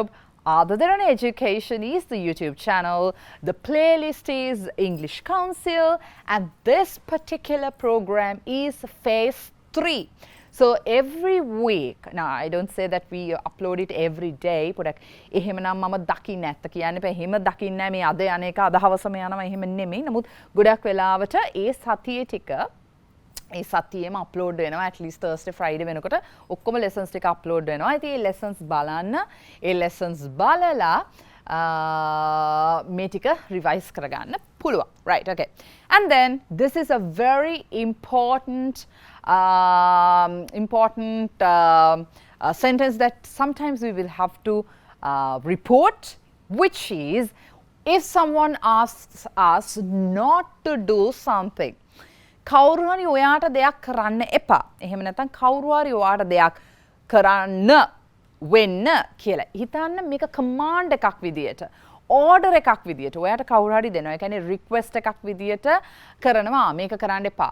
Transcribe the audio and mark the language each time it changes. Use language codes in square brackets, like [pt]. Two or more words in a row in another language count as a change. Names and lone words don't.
[en] Other than education is the YouTube channel. The playlist is English Council, and this particular program is phase 3. So every week, now I don't say that we upload it every day. [si] පොඩක් එහෙමනම් මම දකින්න නැත්ත කියන්නේ බෑ. එහෙම දකින්නේ නැහැ මේ අද යන එක අද හවසම යනවා එහෙම නෙමෙයි. නමුත් ගොඩක් වෙලාවට ඒ සතියේ ටික ඒ සතියේම අප්ලෝඩ් වෙනවා [en] at least [si] Thursday Friday වෙනකොට ඔක්කොම lessons ටික අප්ලෝඩ් වෙනවා. ඉතින් මේ lessons බලන්න, ඒ lessons බලලා මේ ටික revise කරගන්න පුළුවන්. [en] Right, okay. And then this is a very important sentence that sometimes we will have to report, which is if someone asks us not to do something. [si] කවුරු හරි ඔයාට දෙයක් කරන්න එපා. එහෙම නැත්නම් කවුරු හරි ඔයාට දෙයක් කරන්න වෙන්න කියලා. හිතන්න මේක command එකක් විදියට, order එකක් විදියට ඔයාට කවුරු හරි දෙනවා. ඒ කියන්නේ request එකක් විදියට කරනවා. මේක කරන්න එපා.